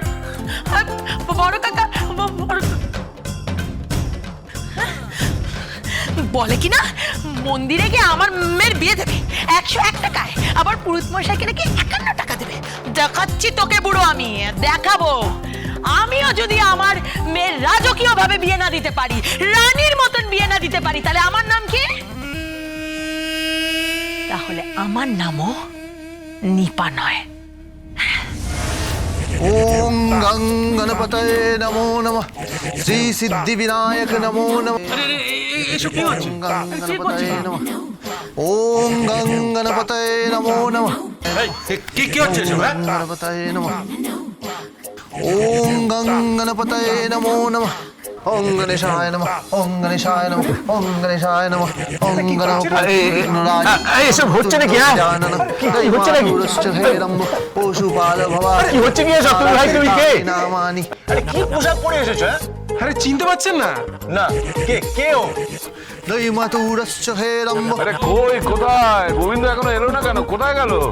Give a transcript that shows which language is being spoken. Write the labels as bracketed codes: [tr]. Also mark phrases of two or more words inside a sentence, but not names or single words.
[bn] বড় কাকা বলে কিনা মন্দিরে গিয়ে আমার মেয়ের বিয়ে দেবে 101 টাকায়, আবার পুরুত মশাইকে নাকি 51 টাকা দেবে। দেখাচ্ছি তোকে বুড়ো, আমি দেখাবো। আমিও যদি আমার মেয়ের রাজকীয় ভাবে বিয়ে না দিতে পারি, রানীর মতন বিয়ে না দিতে পারি, তাহলে আমার নাম কি? তাহলে আমার নামও নিপা নয়। [sa] ओम गं गणपतये नमो नमः श्री सिद्धि विनायक नमो नमः ओम गं गणपतये नमः ओम गं गणपतये नमो नमः [bn] কি হচ্ছে এসব? [sa] गं गणपतये नमः ओम गं गणपतये नमो नमः ओम गणेशाय नमः ओम गणेशाय नमः ओम गणेशाय नमः ओम गणपतये [bn] এসব হচ্ছে নাকি? কি হচ্ছে নাকি? [sa] पशुपाल भवा [bn] কি হচ্ছে কি এসব? তুমি ভাই তুমি কে? [sa] নামানি [bn] আরে কি পোশাক পরে এসেছো? আরে চিনতে পারছেন না? না, কে ও? [sa] दैमातुरश्च हे रम्ब [bn] আরে কই, কোথায় গোবিন্দ? এখনো এলো না কেন? কোথায় গেল?